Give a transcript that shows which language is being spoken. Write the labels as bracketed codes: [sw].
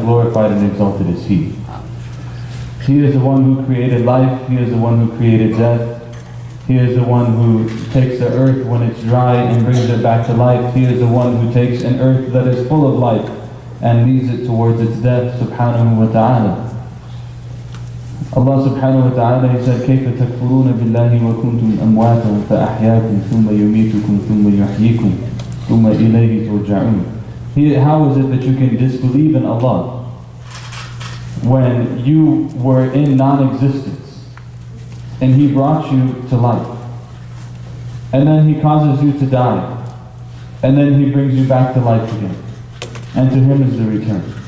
[en] Glorified and exalted is He. He is the one who created life, He is the one who created death, He is the one who takes the earth when it's dry and brings it back to life. He is the one who takes an earth that is full of life and leads it towards its death, subhanahu wa ta'ala. [ar] Allah subhanahu wa ta'ala, He said, كَيْفَ تَكْفُرُونَ بِاللَّهِ وَكُنْتُمْ أَمْوَاتًا فَأَحْيَاكُمْ ثُمَّ يُمِيتُكُمْ ثُمَّ يُحْيِيكُمْ ثُمَّ إِلَيْهِ تُرْجَعُونَ. [en] How is it that you can disbelieve in Allah when you were in non-existence and He brought you to life, and then He causes you to die, and then He brings you back to life again, and to Him is the return?